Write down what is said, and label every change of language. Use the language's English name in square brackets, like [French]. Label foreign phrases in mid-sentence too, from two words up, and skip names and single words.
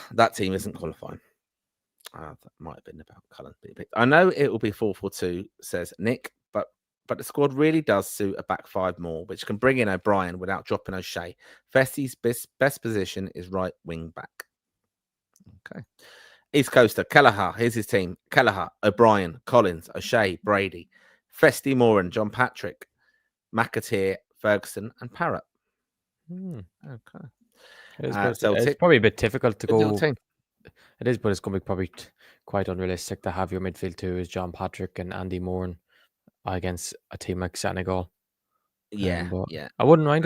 [English] That team isn't qualifying. That might have been about Cullen. I know it will be 4-4-2, says Nick, but the squad really does suit a back five more, which can bring in O'Brien without dropping O'Shea. Festi's best position is right wing back. Okay. East Coaster, Kelleher. Here's his team. Kelleher, O'Brien, Collins, O'Shea, Brady, Festi, Moran, John Patrick, McAteer, Ferguson, and Parrott. Okay. It's probably a bit difficult to go. It is, but it's going to be probably quite unrealistic to have your midfield two as John Patrick and Andy Moran against a team like Senegal. Yeah. I wouldn't mind it.